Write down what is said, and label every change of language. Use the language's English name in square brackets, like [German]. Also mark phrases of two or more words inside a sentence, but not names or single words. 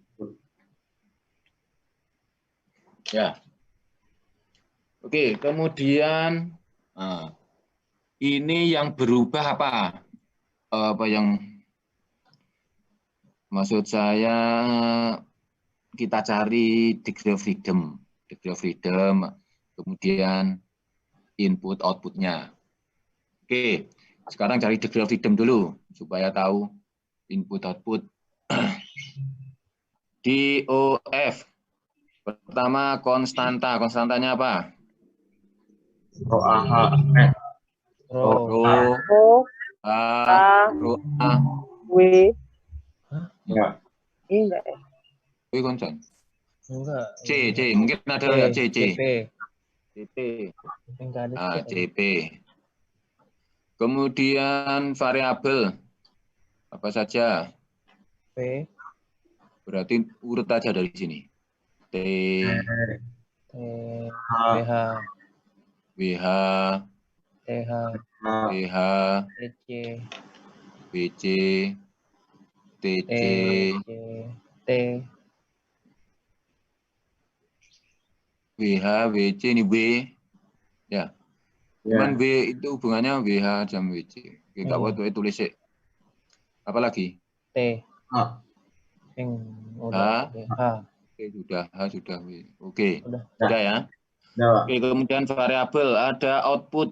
[Indonesian] Ya. Oke, kemudian ini yang berubah apa? Apa yang maksud saya kita cari [English] degree of freedom. Degree of freedom, [Indonesian] kemudian [English] input outputnya. [Indonesian] Oke, sekarang cari [English] degree of freedom [Indonesian] dulu supaya tahu [English] input output. [Indonesian] DOF. Pertama konstanta. Konstantanya apa? Rho AH. Rho A, Rho A. W. Ya. Enggak ya? W konstan. Enggak. C. Mungkin ada C. CP. Enggak ada CP. Kemudian variabel apa saja? P. Berarti urut aja dari sini. T, PH, WH, TH, TH, TC, BC, TC, T, WH, WC ini W. Ya. Cuman W itu hubungannya WH sama WC. Oke, enggak buat tulis sih. Apa lagi? T. H. Udah. H. Oke, sudah. H sudah. Oke. Udah ya. Oke, kemudian variabel ada output.